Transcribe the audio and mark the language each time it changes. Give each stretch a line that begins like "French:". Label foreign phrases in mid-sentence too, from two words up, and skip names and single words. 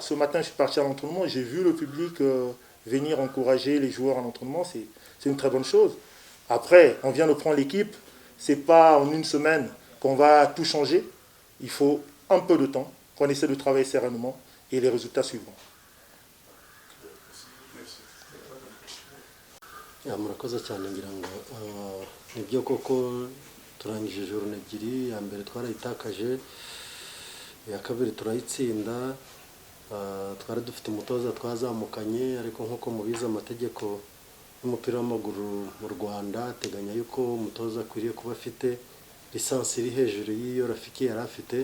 French: Ce matin, je suis parti à l'entraînement, j'ai vu le public venir encourager les joueurs à l'entraînement, c'est une très bonne chose. Après, on vient de prendre l'équipe, c'est pas en une semaine qu'on va tout changer. Il faut un peu de temps, qu'on essaie de travailler sereinement et les résultats suivront.
Kinyarwanda: Murakoze cyane ngira ngo nibyo koko turangije journée ebyiri, ya mbere twarayitakaje, ya kabiri turayitsinda. Twari dufite umutoza twazamukanye, ariko nkuko mubizi amategeko y'umupira w'amaguru mu Rwanda ateganya yuko umutoza akwiriye kuba afite lisansi iri hejuru y'iyo Rafiki yari afite.